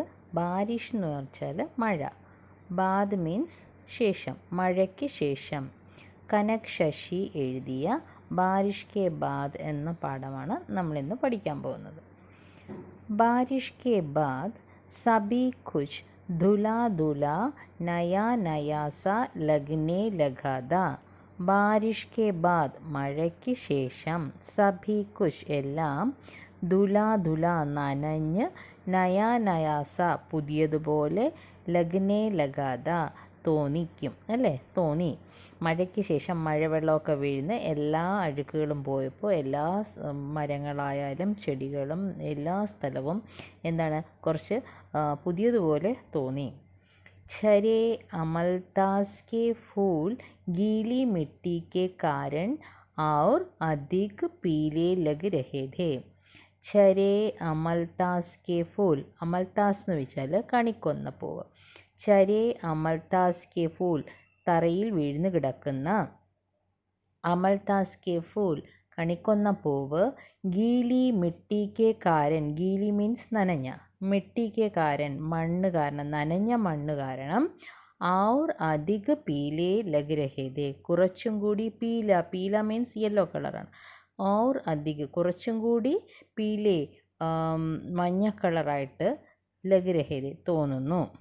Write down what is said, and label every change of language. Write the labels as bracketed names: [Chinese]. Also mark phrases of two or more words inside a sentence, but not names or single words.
[Malayalam] ബാരിഷ് എന്ന് വെച്ചാൽ മഴ. ബാദ് മീൻസ് ശേഷം, മഴയ്ക്ക് ശേഷം. കനക് ശശി എഴുതിയ ബാരിഷ് കെ ബാദ് എന്ന പാഠമാണ് നമ്മളിന്ന് പഠിക്കാൻ പോകുന്നത്. [Hindi] बारिश के बाद सभी कुछ धुला धुला नया नया सा लगने लगा था. बारिश के बाद [Malayalam] മഴയ്ക്ക് ശേഷം, [Hindi] सभी कुछ [Malayalam] എല്ലാം, [Hindi] धुला धुला [Malayalam] നനഞ്ഞ്, [Hindi] नया नया सा [Malayalam] പുതിയതുപോലെ, [Hindi] लगने लगा था [Malayalam] തോന്നിക്കും അല്ലേ, തോന്നി. മഴയ്ക്ക് ശേഷം മഴവെള്ളമൊക്കെ വീഴുന്ന എല്ലാ അഴുക്കുകളും പോയപ്പോൾ എല്ലാ മരങ്ങളായാലും ചെടികളും എല്ലാ സ്ഥലവും എന്താണ്, കുറച്ച് പുതിയതുപോലെ തോന്നി. [Hindi] छरे अमलतास के फूल गीली मिट्टी के कारण और अधिक पीले लग रहे थे. छरे अमलतास के फूल, [Malayalam] അമൽത്താസ് എന്ന് വെച്ചാൽ കണിക്കൊന്ന പൂവ്. [Hindi] छरे अमलतास के फूल [Malayalam] തറയിൽ വീഴ്ന്നു കിടക്കുന്ന, [Hindi] अमलतास के फूल [Malayalam] കണിക്കൊന്ന പൂവ്, [Hindi] गीली मिट्टी के कारण, [Malayalam] ഗീലി മീൻസ് നനഞ്ഞ, [Hindi] मिट्टी के कारण [Malayalam] മണ്ണ് കാരണം, നനഞ്ഞ മണ്ണ് കാരണം, [Hindi] और अधिक पीले लग रहे थे [Malayalam] കുറച്ചും കൂടി, പീല, പീല മീൻസ് [English] yellow colour ആണ്, [Hindi] और अधिक [Malayalam] കുറച്ചും കൂടി, പീലേ മഞ്ഞ കളറായിട്ട്, [Hindi] लग रहे थे [Malayalam] തോന്നുന്നു.